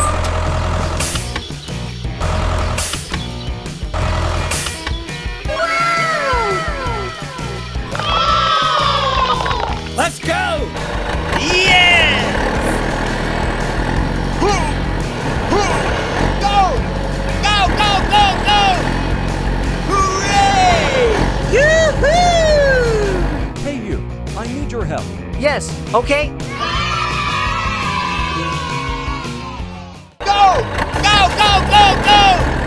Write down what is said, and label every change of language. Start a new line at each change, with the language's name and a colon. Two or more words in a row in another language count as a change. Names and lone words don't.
English: Let's go! Yeah! Go! Go, go, go, go! Hooray! Yoo-hoo! Hey you, I need your help. Yes, okay. Go! Go, go, go, go!